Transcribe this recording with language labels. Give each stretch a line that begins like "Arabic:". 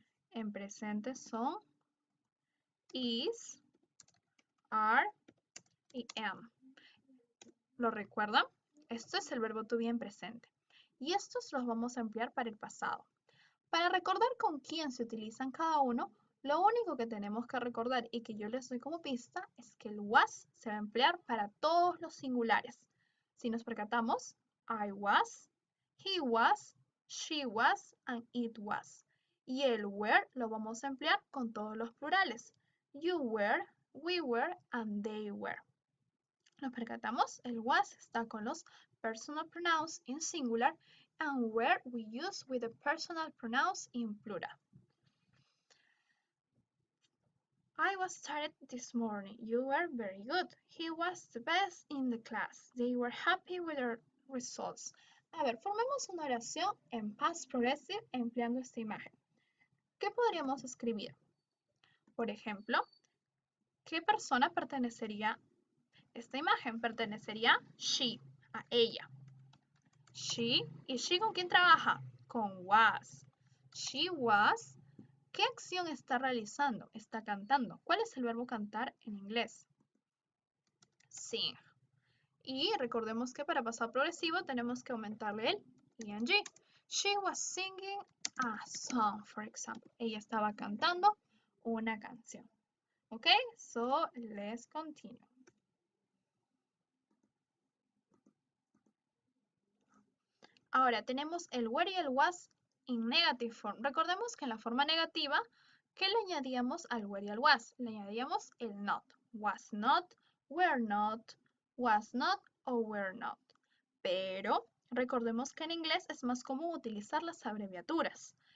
Spanish: En presente son is, are y am. ¿Lo recuerdan? Esto es el verbo to be en presente. Y estos los vamos a emplear para el pasado. Para recordar con quién se utilizan cada uno, lo único que tenemos que recordar y que yo les doy como pista es que el was se va a emplear para todos los singulares. Si nos percatamos,
English: I was, he was, she was, and it was.
Spanish: Y el were lo vamos a emplear con todos los plurales.
English: You were, we were, and they were.
Spanish: Nos percatamos, el was está con los
English: personal pronouns in singular and were we use with the personal pronouns in plural. I was tired this morning. You were very good. He was the best in the class. They were happy with their results.
Spanish: A ver, formemos una oración en past progressive empleando esta imagen. ¿Qué podríamos escribir? Por ejemplo, ¿qué persona pertenecería? Esta imagen pertenecería she, a ella. She, ¿y she con quién trabaja? Con was. She was. ¿Qué acción está realizando? Está cantando. ¿Cuál es el verbo cantar en inglés? Sing. Y recordemos que para pasado progresivo tenemos que aumentarle el ing.
English: She was singing a song, for example.
Spanish: Ella estaba cantando una canción.
English: Ok, so let's continue.
Spanish: Ahora tenemos el were y el was en negative form. Recordemos que en la forma negativa, ¿qué le añadíamos al were y al was? Le añadíamos el not. Was not, were not, was not o were not. Pero recordemos que en inglés es más común utilizar las abreviaturas.